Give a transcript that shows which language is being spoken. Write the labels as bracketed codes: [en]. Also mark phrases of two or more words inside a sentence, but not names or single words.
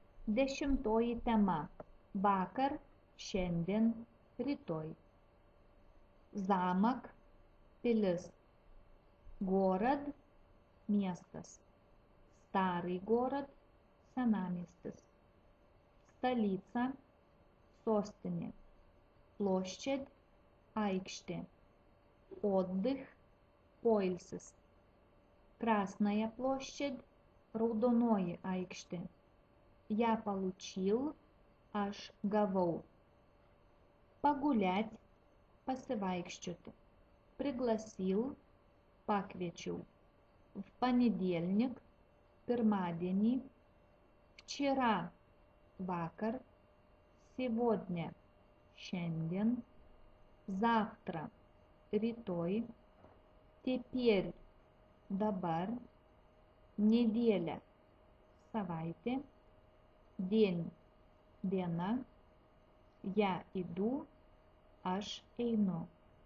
[lt] 10 tema. Vakar, šiandien, rytoj. [ru] Zamak – pilis. Город – miestas. Старый город – [lt] senamiestis. [ru] Stolica – sostinė. Площадь – aikštė. Отдых – poilsis. Красная площадь – [lt] raudonoji aikštė. [ru] Я получил – [lt] aš gavau. [ru] Погулять – pasivaikščioti. Пригласил – pakviečiau. В понедельник – pirmadienį. Вчера – vakar. Сегодня – šiandien. Завтра – rytoj. Теперь – dabar. Неделя – savaitė. День – diena. Я иду – [lt] aš einu.